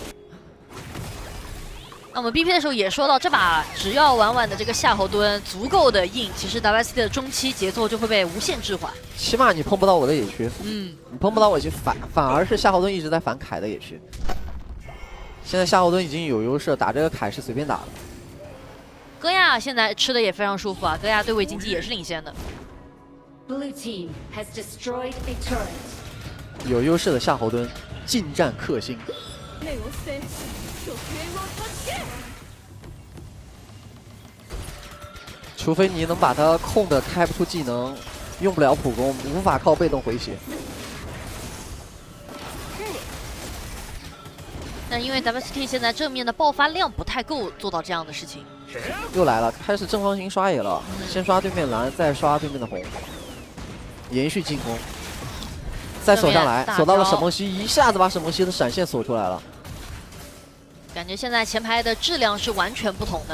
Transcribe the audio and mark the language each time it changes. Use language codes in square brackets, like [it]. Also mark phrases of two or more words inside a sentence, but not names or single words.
[zh] 那我们 BP 的时候也说到，这把只要婉婉的这个夏侯惇足够的硬，其實 WST 的中期節奏就會被無限置緩。起碼你碰不到我的野區，你碰不到我野區，反而是夏侯惇一直在反凱的野區。現在夏侯惇已經有優勢，打這個凱是隨便打的。戈亞現在吃的也非常舒服啊，戈亞對位經濟也是領先的。 [en] Blue team has destroyed a turret. [zh] 有優勢的夏侯惇近戰克星。除非你能把他控的開不出技能，用不了普攻，無法靠被動回血。但因為 WST 現在正面的爆發量不太夠做到這樣的事情。又來了，開始正方形刷野了，先刷對面藍，再刷對面的紅，延續進攻，再鎖上來，鎖到了沈夢溪，一下子把沈夢溪的閃現鎖出來了。感覺現在前排的質量是完全不同的。